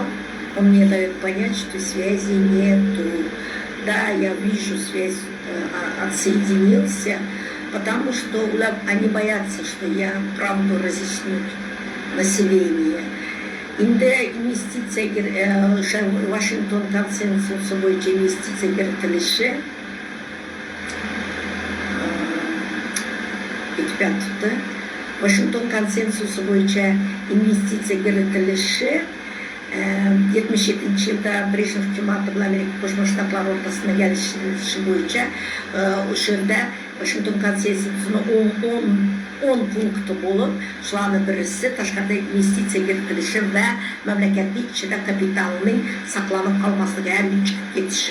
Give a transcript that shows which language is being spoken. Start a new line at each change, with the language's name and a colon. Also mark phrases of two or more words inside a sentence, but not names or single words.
Russian: Он мне дает понять, что связи нету. Да, я вижу, связь отсоединился, потому что они боятся, что я правду разъясню население.
Uzbek: Инде инвестиция, Вашингтон консенсусы bo'yicha investitsiya kiritilishi ikki Washington konsensusi bo'yicha investitsiya kiritilishi 77 yilda Brejnev hukumati bilan Amerika Qo'shma Shtatlari o'rtasida kelishish bo'yicha o'sha yerda Washington konsensusini 10 punkti bo'lib, shularning birisi tashqarida investitsiya kiritilishi va mamlakatning ichida kapitalning saqlanib qolmasligi, har chiqib ketishi.